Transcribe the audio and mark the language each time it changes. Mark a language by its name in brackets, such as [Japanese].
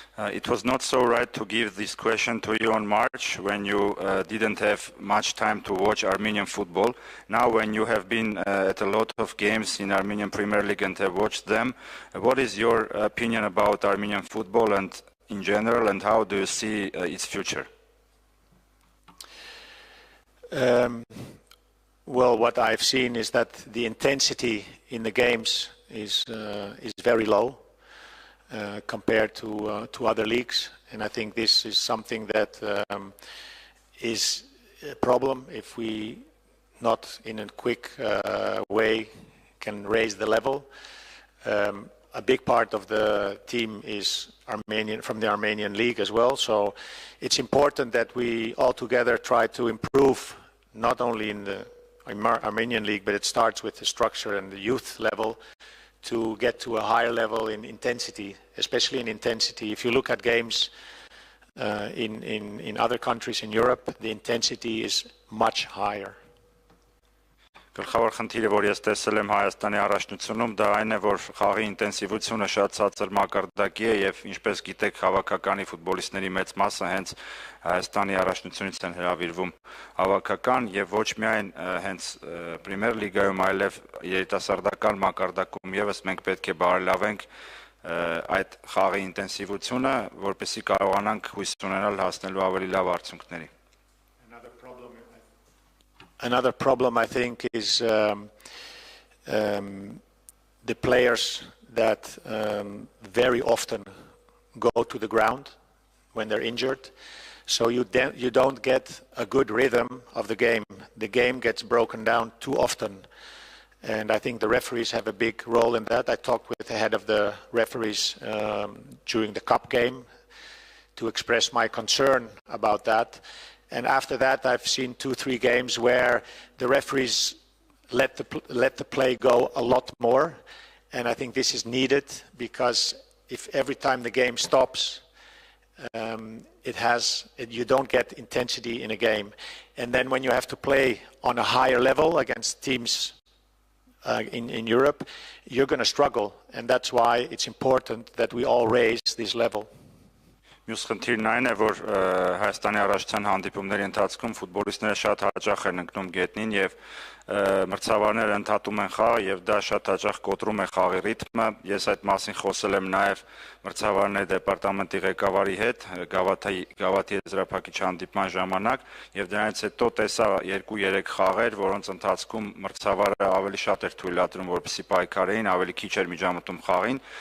[English] It was not so right to give this question to you on March when you didn't have much time to watch Armenian football. Now when you have been at a lot of games in Armenian Premier League and have watched them, what is your opinion about Armenian football and in general, and how do you see its future? Well, what I've seen is that the intensity in the games is very low. Compared to other leagues, and I think this is something that is problem if we not in a quick way can raise the level. A big part of the team is from the Armenian league as well, so it's important that we all together try to improve not only in the Armenian league, but it starts with the structure and the youth level to get to a higher level in intensity, especially in intensity. If you look at games in other countries in Europe, the intensity is much higher. [Armenian] Գլխավոր խնդիրը, որ ես տեսել եմ Հայաստանի առաջնությունում, դա այն է, որ խաղի ինտենսիվությունը շատ ցածր մակարդակի է եւ ինչպես գիտեք, հավաքականի ֆուտբոլիստների մեծ մասը հենց Հայաստանի առաջնությունից են հրավիրվում հավաքական եւ ոչ միայն հենց Պրեմիեր լիգայում, այլև երիտասարդական մակարդակում եւս մենք պետք է բարելավենք այդ խաղի ինտենսիվությունը, որպեսզի կարողանանք հույս ունենալ հասնելու ավելի լավ արդյունքների. [English] Another problem, I think, is the players that very often go to the ground when they're injured. So you don't get a good rhythm of the game. The game gets broken down too often. And I think the referees have a big role in that. I talked with the head of the referees during the cup game to express my concern about that. And after that, I've seen 2-3 games where the referees let the play go a lot more. And I think this is needed because if every time the game stops, you don't get intensity in a game. And then when you have to play on a higher level against teams in Europe, you're going to struggle. And that's why it's important that we all raise this level. [Armenian] Մյուս խնդիրն այն է, որ Հայաստանի առաջնության հանդիպումների ընթացքում ֆուտբոլիստները շատ հաճախ են ընկնում գետնին եւ մրցավարները ընդհատում են խաղը եւ դա շատ հաճախ կոտրում է խաղի ռիթմը. Ես այդ մասին խոսել եմ նաեւ մրցավարների դեպարտամենտի ղեկավարի հետ գավաթի եզրափակիչ հանդիպման ժամանակ եւ դրանից հետո տեսա 2-3 խաղեր, որոնց ընթացքում մրցավարը ավելի շատ էր թույլատրում, որպեսզի պայքարեին, ավելի քիչ էր միջամտում խաղին.